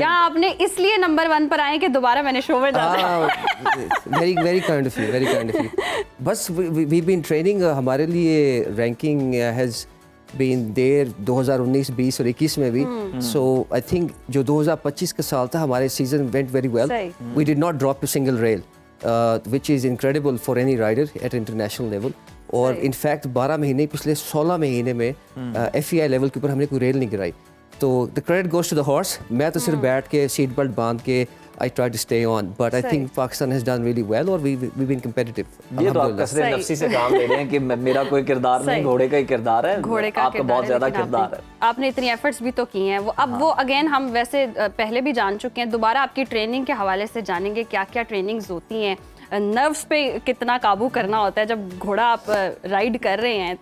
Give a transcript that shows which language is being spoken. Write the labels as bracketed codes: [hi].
[ur] یا آپ نے اس لیے نمبر 1 پر آئے کہ دوبارہ میں نے شو میں جانا. [en] Very kind of you, very kind of you. بس we been training. [ur] ہمارے لیے [en] ranking has been there [ur] 2019، 20 اور 21 میں بھی. [en] so I think [ur] جو 2025 کا سال تھا ہمارے [en] Season went very well. We did not drop a single rail, which is incredible for any rider at international level. [ur] اور ان فیکٹ 12 مہینے پچھلے 16 مہینے میں ایف ای آئی لیول کے اوپر ہم نے کوئی ریل نہیں گرائی. [en] تو the credit goes to the horse. [ur] میں تو صرف بیٹھ کے سیٹ بیلٹ باندھ کے [en] I try to stay on, but I think Pakistan has done really well, or we've been competitive. [ur] یہ تو آپ کثرت نفسی سے کام لے رہے ہیں کہ میرا کوئی کردار نہیں، گھوڑے کا ہی کردار ہے. آپ کا بہت زیادہ کردار ہے. آپ نے اتنی ایفرٹس بھی تو کی ہیں. وہ اگین ہم ویسے پہلے بھی جان چکے ہیں. دوبارہ آپ کی ٹریننگ کے حوالے سے جانیں گے کیا کیا ٹریننگز ہوتی ہیں, نروس پہ کتنا قابو کرنا ہوتا ہے جب گھوڑا آپ رائڈ کر رہے ہیں.